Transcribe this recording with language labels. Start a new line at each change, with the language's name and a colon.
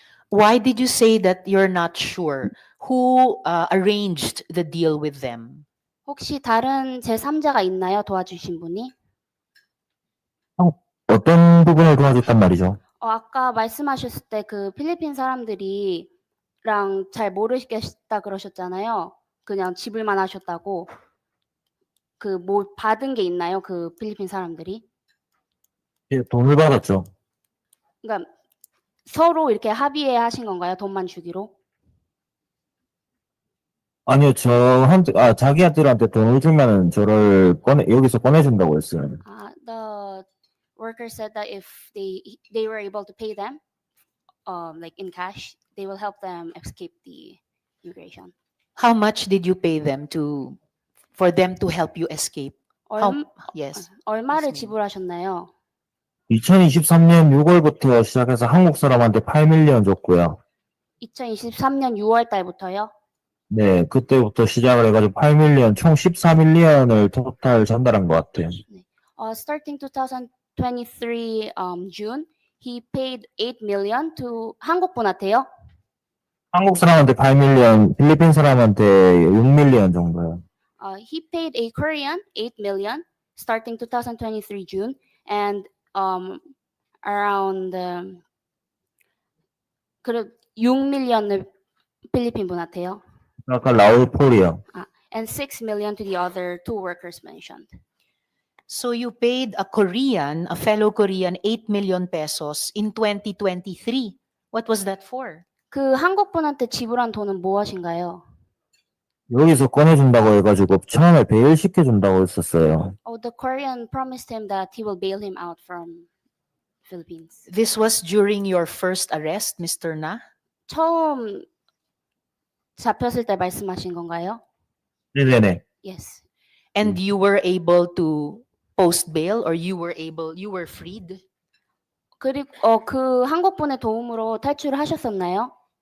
English: Why did you say that you're not sure? Who arranged the deal with them?
Korean: 혹시 다른 제3자가 있나요? 도와주신 분이? 어떤 부분을 도와줬단 말이죠? 아까 말씀하셨을 때 그 필리핀 사람들이랑 잘 모르겠다 그러셨잖아요. 그냥 지불만 하셨다고. 그 뭐 받은 게 있나요? 그 필리핀 사람들이? 예, 돈을 받았죠. 그러니까 서로 이렇게 합의해 하신 건가요? 돈만 주기로? 아니요, 자기들한테 돈을 주면은 저를 여기서 꺼내준다고 했어요.
English: The worker said that if they were able to pay them, like in cash, they will help them escape the immigration. How much did you pay them for them to help you escape? Yes.
Korean: 얼마를 맞습니다. 지불하셨나요? 2023년 6월부터 시작해서 한국 사람한테 8밀리언 줬고요. 2023년 6월 달부터요? 네, 그때부터 시작을 해가지고 8밀리언, 총 14밀리언을 토탈 전달한 것 같아요.
English: Starting 2023 June, he paid 8 million to
Korean: 한국 분한테요? 한국 사람한테 8밀리언, 필리핀 사람한테 6밀리언 정도요.
English: He paid a Korean 8 million starting 2023 June and around
Korean: 6밀리언을 필리핀 분한테요. 아까 라울 폴이요.
English: And 6 million to the other two workers mentioned. So you paid a fellow Korean 8 million pesos in 2023. What was that for?
Korean: 그 한국 분한테 지불한 돈은 무엇인가요? 여기서 꺼내준다고 해가지고 처음에 베일 시켜준다고 했었어요.
English: The Korean promised him that he will bail him out from Philippines. This was during your first arrest, Mr. Na?
Korean: 처음 잡혔을 때 말씀하신 건가요? 네네네.
English: Yes. And you were able to post bail or you were freed?
Korean: 그리고 그 한국 분의 도움으로 탈출을 하셨었나요?